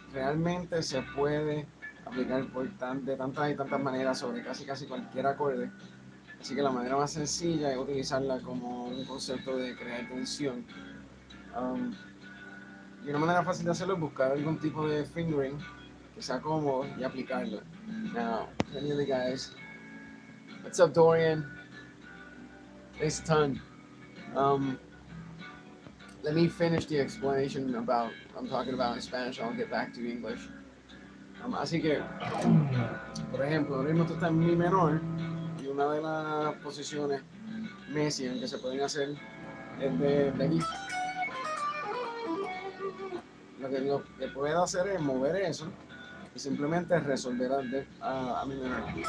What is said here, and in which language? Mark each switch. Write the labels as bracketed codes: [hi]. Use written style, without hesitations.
[es] Realmente se puede aplicar de tantas y tantas maneras sobre casi cualquier acorde. Así que la manera más sencilla es utilizarla como un concepto de crear tensión. Y una manera fácil de hacerlo es buscar algún tipo de fingering que sea cómodo y aplicarlo. [en] Now, anyway guys, what's up Dorian? Thanks a ton. Let me finish the explanation about what I'm talking about in Spanish, I'll get back to English. [es] Así que, por ejemplo, ahora mismo tú estás en mi menor y una de las posiciones Messiaen que se pueden hacer es de aquí. Lo que puedo hacer es mover eso y simplemente resolver a mi menor.